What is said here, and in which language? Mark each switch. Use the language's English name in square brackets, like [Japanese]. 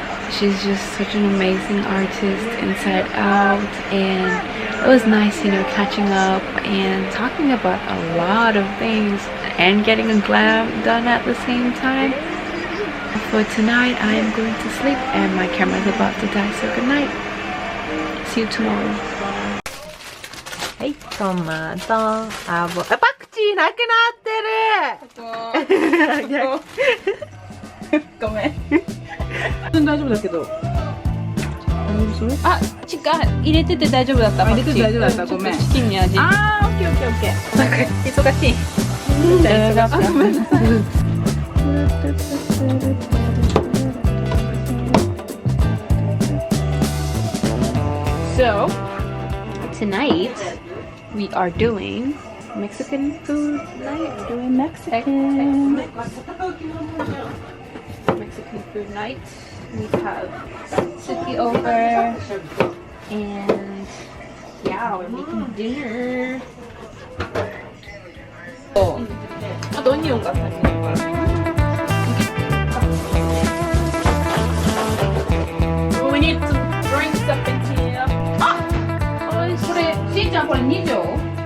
[English] She's just such an amazing artist inside out, and it was nice, you know, catching up and talking about a lot of things and getting a glam done at the same time. For tonight, I am going to sleep and my camera is about to die, so good night. See you tomorrow. [Japanese] はい、トマト、アボ、パクチーなくなってるごめん。大丈夫だけど。あ、入れてて大丈夫だった。入れてて大丈夫だった。ごめん。チキンに味。あー、オッケーオッケーオッケー。なんか忙しい。あ、ごめんなさい。 [English] So, tonight we are doing Mexican food night. Doing Mexican food night. We have Suki over, and yeah, we're making dinner. Oh, onion got we need some drinks up in here. Ah! [Japanese] これ、しーちゃんこれ2錠?